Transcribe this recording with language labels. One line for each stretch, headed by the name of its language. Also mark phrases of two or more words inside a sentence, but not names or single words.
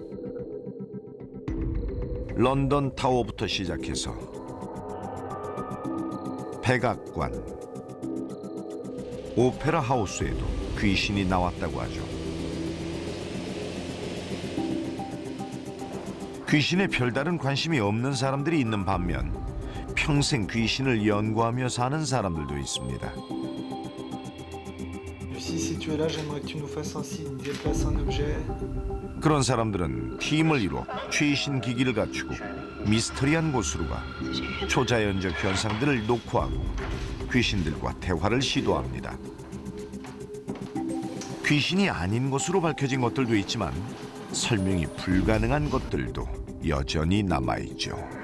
Korean: 런던 타워부터 시작해서 백악관, 오페라 하우스에도 귀신이 나왔다고 하죠. 귀신에 별다른 관심이 없는 사람들이 있는 반면 평생 귀신을 연구하며 사는 사람들도 있습니다.
French: si tu es là, j'aimerais que tu nous fasses un signe, déplace un objet.
Korean: 그런 사람들은 팀을 이루어 최신 기기를 갖추고 미스터리한 곳으로 가 초자연적 현상들을 녹화하고 귀신들과 대화를 시도합니다. 귀신이 아닌 것으로 밝혀진 것들도 있지만 설명이 불가능한 것들도 여전히 남아있죠.